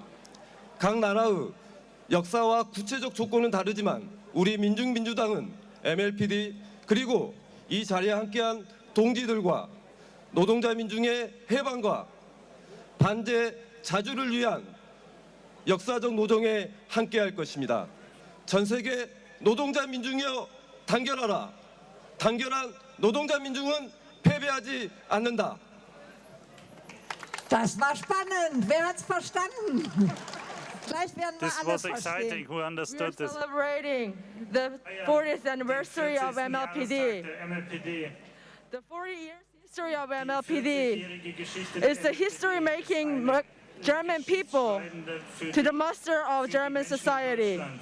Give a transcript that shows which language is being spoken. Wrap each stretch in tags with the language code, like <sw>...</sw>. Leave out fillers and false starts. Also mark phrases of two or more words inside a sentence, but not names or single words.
<ko>각 나라의 역사와 구체적 조건은 다르지만 우리 민중민주당은 MLPD 그리고 이 자리에 함께한 동지들과 노동자 민중의 해방과 반대 자주를 위한 역사적 노동에 함께할 것입니다. 전 세계 노동자 민중이여 단결하라. 단결한 노동자 민중은 패배하지 않는다.</ko> <de>Das war spannend. Wer hat's verstanden? Gleich werden wir</de> <en>This</en> <de>alles was</de> <en>exciting. Who understood this? Celebrating the 40th anniversary of MLPD. The 40 years history of MLPD is the history-making German people to the master of German society.</en>